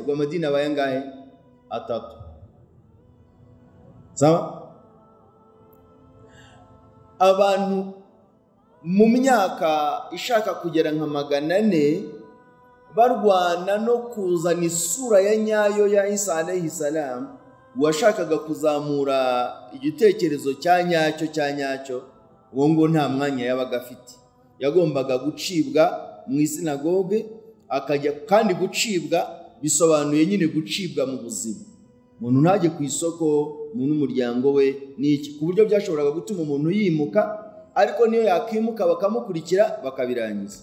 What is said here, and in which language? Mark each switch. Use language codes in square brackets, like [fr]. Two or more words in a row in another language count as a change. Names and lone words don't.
[rw] Ubwo amadini abaye ngahe? 3. Sawa? Abantu mu myaka ishaka kugera nka 400 barwana no kuzana isura ya nyayo ya Isa [ar] عليه السلام, [rw] washakaga kuzamura igitekerezo cya nyacyo, uwo ngo nta mwanya yabaga afite. Yagombaga gucibwa mu isinagoge, akajya kandi gucibwa bisobanuye nyine gucibwa mu buzima. Umuntu ntajye ku isoko, umuntu n'umuryango we n'iki, ku buryo byashoboraga gutuma umuntu yimuka, ariko niyo yakimuka bakamukurikira bakabirangiza.